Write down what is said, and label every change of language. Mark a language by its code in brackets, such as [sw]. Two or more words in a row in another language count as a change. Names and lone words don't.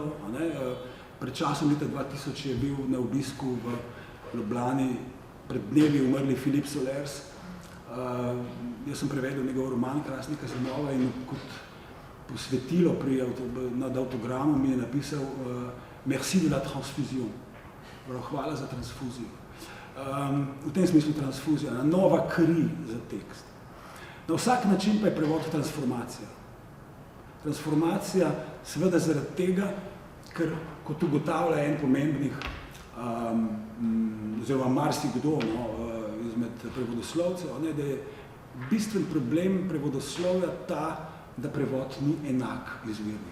[sl] Ne? Pred časom leta 2000 je bil na obisku v Ljubljani pred dnevi umrli Filip Solers. Jaz sem prevedel njegov roman Krasnika Zanova in kot posvetilo nad avtogramom mi je napisal [fr] Merci de la transfusion. [sl] Hvala za transfuzijo. V tem smislu transfuzija, nova kri za tekst. Na vsak način pa je prevod transformacija. Transformacija seveda zaradi tega, ker kot ugotavlja en pomembnih, oziroma marsikdo izmed prevodoslovcev, da je bistven problem prevodoslovja ta, da prevod ni enak izvirniku.